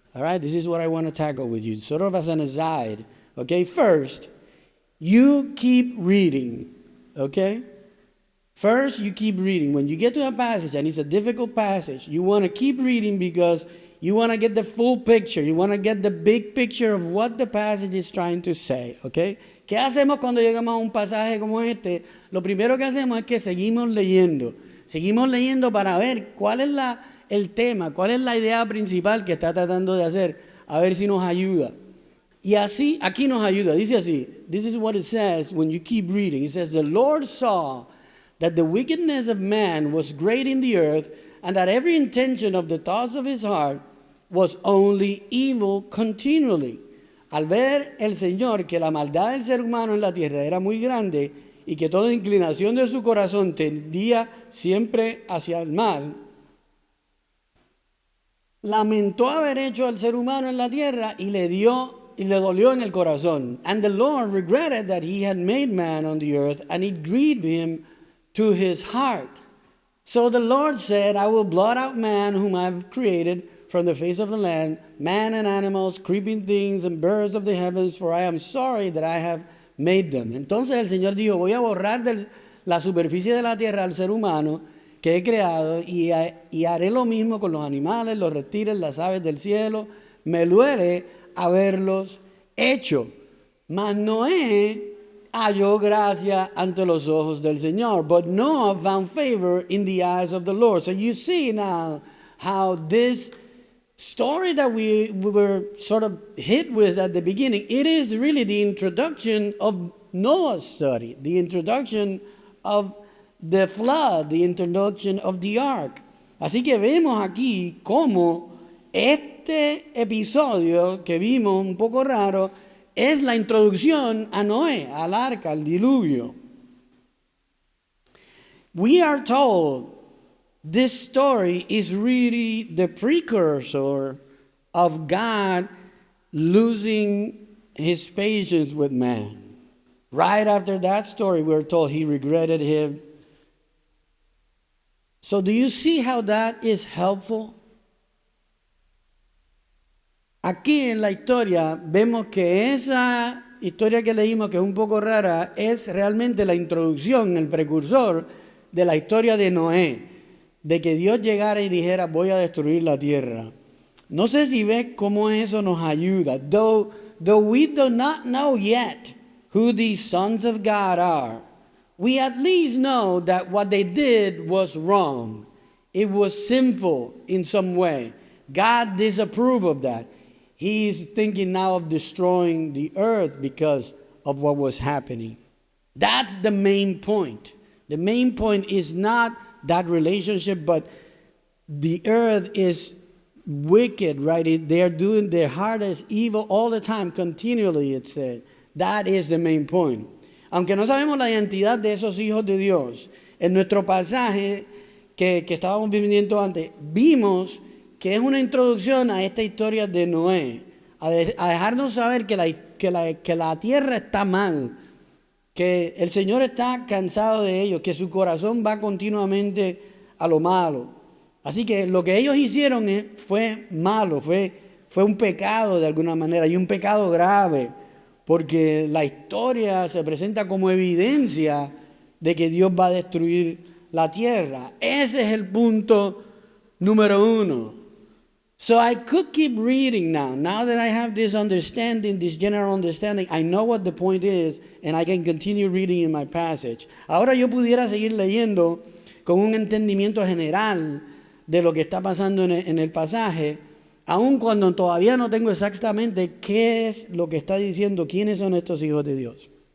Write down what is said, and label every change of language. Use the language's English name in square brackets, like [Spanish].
[English] All right, this is what I want to tackle with you, sort of as an aside. Okay, first, you keep reading. Okay? First, you keep reading. When you get to a passage, and it's a difficult passage, you want to keep reading because you want to get the full picture. You want to get the big picture of what the passage is trying to say. Okay? [Spanish] ¿Qué hacemos cuando llegamos a un pasaje como este? Lo primero que hacemos es que seguimos leyendo. Seguimos leyendo para ver cuál es el tema, cuál es la idea principal que está tratando de hacer, a ver si nos ayuda. Y así, aquí nos ayuda, dice así, [English] this is what it says when you keep reading. It says, the Lord saw that the wickedness of man was great in the earth, and that every intention of the thoughts of his heart was only evil continually. [Spanish] Al ver el Señor que la maldad del ser humano en la tierra era muy grande y que toda inclinación de su corazón tendía siempre hacia el mal, lamentó haber hecho al ser humano en la tierra y le dolió en el corazón. [English] And the Lord regretted that he had made man on the earth, and it grieved him to his heart. So the Lord said, I will blot out man whom I have created from the face of the land, man and animals, creeping things and birds of the heavens, for I am sorry that I have made them. [Spanish] Entonces el Señor dijo, voy a borrar de la superficie de la tierra al ser humano que he creado y haré lo mismo con los animales, los reptiles, las aves del cielo. Me duele haberlos hecho. Mas Noé halló gracia ante los ojos del Señor. [English] But Noah found favor in the eyes of the Lord. So you see now how this story that we were sort of hit with at the beginning, it is really the introduction of Noah's story, the introduction of the flood, the introduction of the ark. [Spanish] Así que vemos aquí cómo este episodio que vimos un poco raro es la introducción a Noé, al arca, al diluvio. [English] We are told this story is really the precursor of God losing his patience with man. Right after that story, we're told he regretted him. So do you see how that is helpful? [Spanish] Aquí en la historia vemos que esa historia que leímos, que es un poco rara, es realmente la introducción, el precursor de la historia de Noé, de que Dios llegara y dijera, voy a destruir la tierra. No sé si ves cómo eso nos ayuda. [English] Though we do not know yet who these sons of God are, we at least know that what they did was wrong. It was sinful in some way. God disapproved of that. He's thinking now of destroying the earth because of what was happening. That's the main point. The main point is not that relationship, but the earth is wicked, right? They're doing their hardest evil all the time, continually, it said. That is the main point. [Spanish] Aunque no sabemos la identidad de esos hijos de Dios, en nuestro pasaje que estábamos viviendo antes, vimos que es una introducción a esta historia de Noé, a dejarnos saber que la tierra está mal, que el Señor está cansado de ellos, que su corazón va continuamente a lo malo. Así que lo que ellos hicieron fue malo, fue un pecado de alguna manera, y un pecado grave, porque la historia se presenta como evidencia de que Dios va a destruir la tierra. Ese es el punto número uno. [English] So I could keep reading now. Now that I have this understanding, this general understanding, I know what the point is, and I can continue reading in my passage. [Spanish] Ahora yo pudiera seguir leyendo con un entendimiento general de lo que está pasando en el pasaje, aun cuando todavía no tengo exactamente qué es lo que está diciendo, quiénes son estos hijos de Dios.